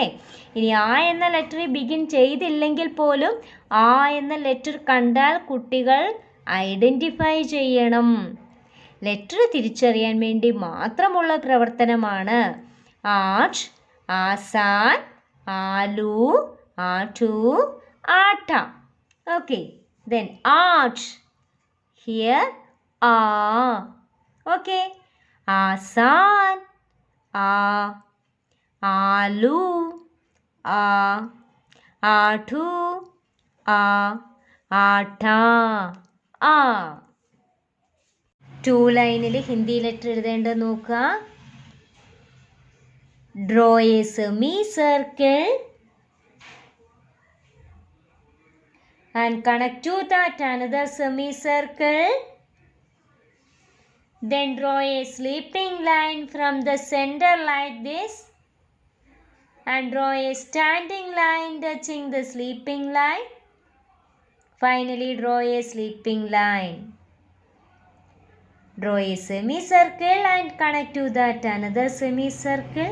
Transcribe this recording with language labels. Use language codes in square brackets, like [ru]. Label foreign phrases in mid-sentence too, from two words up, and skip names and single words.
[ml] ഇനി ആ എന്ന ലെറ്ററിൽ ബിഗിൻ ചെയ്തില്ലെങ്കിൽ പോലും ആ എന്ന ലെറ്റർ കണ്ടാൽ കുട്ടികൾ ഐഡൻറ്റിഫൈ ചെയ്യണം. ലെറ്റർ തിരിച്ചറിയാൻ വേണ്ടി മാത്രമുള്ള പ്രവർത്തനമാണ് [hi] आट, आसान, आलू, आठू, आठ. [en] okay, then ആട്ട്. here आ. [hi] ओके, आसान, आ, आलू, आ, आठू, आ, आठा, आ. [ml] 2 ലൈനിൽ ഹിന്ദി ലെറ്റർ എഴുതേണ്ടത് നോക്കുക. [en] Draw a semicircle and connect to that another semicircle. Then draw a sleeping line from the center like this and draw a standing line touching the sleeping line. Finally, draw a sleeping line. Draw a semicircle and connect to that another semicircle.